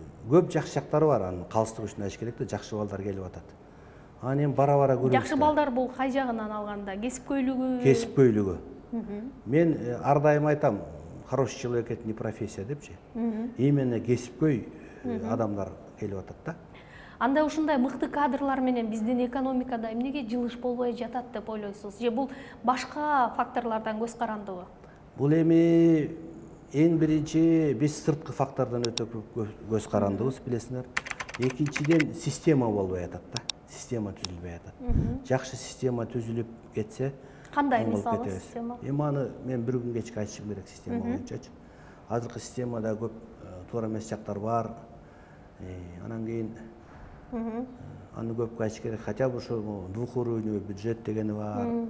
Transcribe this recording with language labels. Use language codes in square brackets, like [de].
[ky] Көп жакшы жактары бар, анын калыстык үчүн айтыш керек да, жакшы балдар келип атат. Аны эми бара-бара көрөбүз. Жакшы балдар бул кай жагынан алганда? Кесипкөйлүгү? Кесипкөйлүгү. Мен ар дайым айтам, [ru] хороший человек это не профессия [ky] депчи. Именно кесипкөй адамдар келип атат да. Анда ушундай мыкты кадрлар менен биздин экономикада эмнеге жылыш болбой жатат деп ойлойсуз? Же бул башка факторлордон көз карандыбы? Бул эми эң биринчи биз сырткы фактордон өтө көп көз карандыбыз, билесиңер. Экинчиден система болбой атат да. Система түзүлбөй атат. Жакшы система түзүлүп кетсе, кандай мисалы система? Эми аны мен бир күн кечке айтышым керек система боюнчачы. Азыркы системада көп туура эмес жактар бар. Анан кийин аны көпкө айтыш керек. [ru] Хотя бы [ky] ошо двухуровневый бюджет дегени бар.